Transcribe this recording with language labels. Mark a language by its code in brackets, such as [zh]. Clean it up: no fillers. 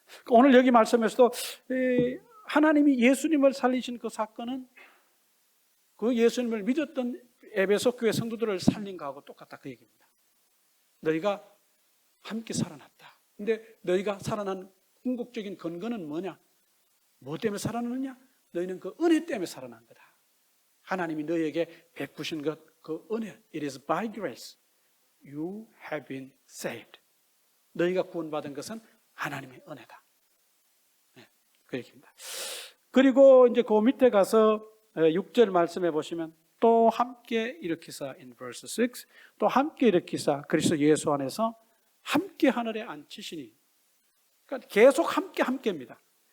[ko] 오늘 여기 말씀에서도 하나님이 예수님을 살리신 그 사건은 그 예수님을 믿었던 에베소 교회 성도들을 살린 거하고 똑같다 그 얘기입니다. 너희가 함께 살아났다. 근데 너희가 살아난 궁극적인 근거는 뭐냐? 뭐 때문에 살아났느냐? 너희는 그 은혜 때문에 살아난 거다. 하나님이 너희에게 베푸신 것, 그 은혜. [en] It is by grace you have been saved. [ko] 너희가 구원받은 것은 하나님의 은혜다. 네, 그 얘기입니다. 그리고 이제 그 밑에 가서 6절 말씀해 보시면 또 함께 일으키사 [en] in verse 6 [ko] 또 함께 일으키사 그리스도 예수 안에서 함께 하늘에 앉히시니 그러니까 계속 함께입니다.